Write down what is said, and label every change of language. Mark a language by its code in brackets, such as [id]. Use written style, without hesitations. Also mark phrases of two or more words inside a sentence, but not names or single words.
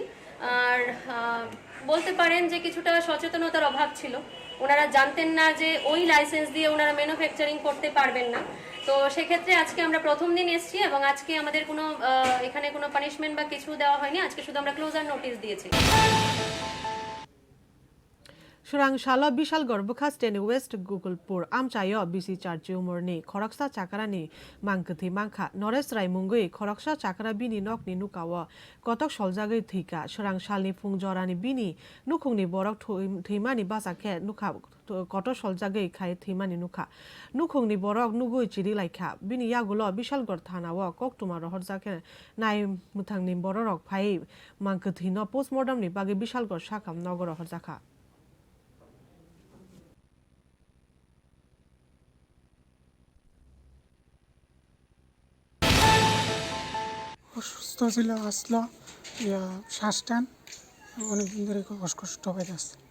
[bn] আর বলতে পারেন যে কিছুটা সচেতনতার অভাব ছিল, ওনারা জানতেন না যে ওই লাইসেন্স দিয়ে ওনারা ম্যানুফ্যাকচারিং করতে পারবেন না। তো সেক্ষেত্রে আজকে আমরা প্রথম দিন এসেছি এবং আজকে আমাদের কোনো এখানে কোনো পানিশমেন্ট বা কিছু দেওয়া হয়নি, আজকে শুধু আমরা [en] closure notice [bn] দিয়েছি। [trp] Surang shala bishal gorbukha steni west Gugulpur amchayo bisi charji umorni khoroksa chakrani mangkthi mangkha Nores rai mungui khoroksa chakra bini nokni nukawa kotok soljagoi thika surang shalni fungjorani bini nukhungni borok thimani basakhe nukha koto soljagoi khai thimani nukha nukhungni borok nugui chiri laikha bini yagulo bishal gor thanawa Koktwma rohorjake nai muthangni borok phai mangkthi no postmortem ni bagi bishal gor sakam nogor rohorjaka [bn] অসুস্থ ছিল, আসলো শ্বাস টান, অনেকদিন ধরে খুব অস্কষ্ট হয়ে যাচ্ছে।